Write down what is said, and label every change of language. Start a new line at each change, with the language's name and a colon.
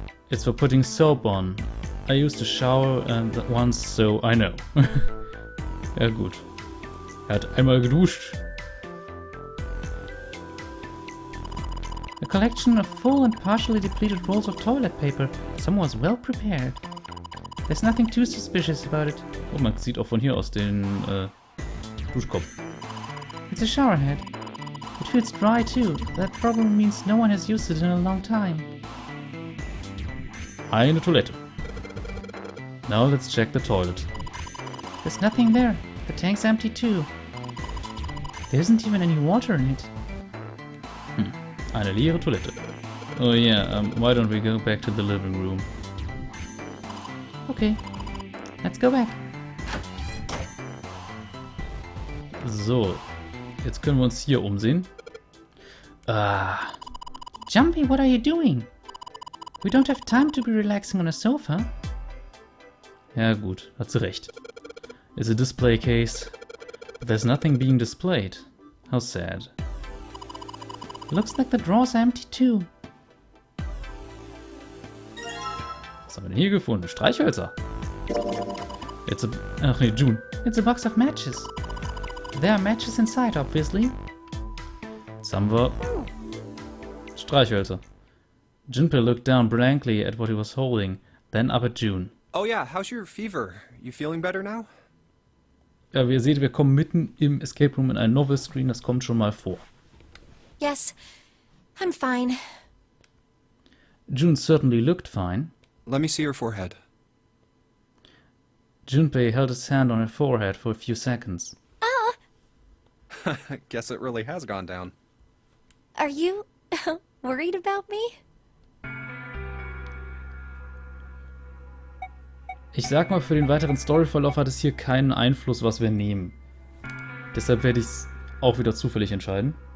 English: It's for putting soap on. I used a shower once, so I know.
German: Ja gut. Er hat einmal geduscht.
English: A collection of full and partially depleted rolls of toilet paper. Someone was well prepared. There's nothing too suspicious about it.
German: Oh, man sieht auch von hier aus den Duschkopf.
English: It's a shower head. It feels dry too. That probably means no one has used it in a long time.
German: Eine Toilette.
English: Now let's check the toilet. There's nothing there. The tank's empty too. There isn't even any water in it.
German: Eine leere Toilette.
English: Oh yeah, why don't we go back to the living room? Okay, let's go back.
German: So, jetzt können wir uns hier umsehen.
English: Jumpy, what are you doing? We don't have time to be relaxing on a sofa.
German: Ja gut, hat sie recht.
English: It's a display case. But there's nothing being displayed. How sad. Looks like the drawers are empty too.
German: Was haben wir denn hier gefunden? Streichhölzer. Ach nee,
English: June. It's a box of matches. There are matches inside, obviously.
German: Jetzt haben wir Streichhölzer.
English: Junpei looked down blankly at what he was holding, then up at June. Oh yeah, how's your fever? You feeling better now?
German: Ja, wie ihr seht, wir kommen mitten im Escape Room in einen Novel Screen, das kommt schon mal vor.
English: Yes, I'm fine. June certainly looked fine. Let me see your forehead. Junpei held his hand on her forehead for a few seconds. Guess it really has gone down. Are you worried about me?
German: Ich sag mal, für den weiteren Storyverlauf hat es hier keinen Einfluss, was wir nehmen. Deshalb werde ich es auch wieder zufällig entscheiden.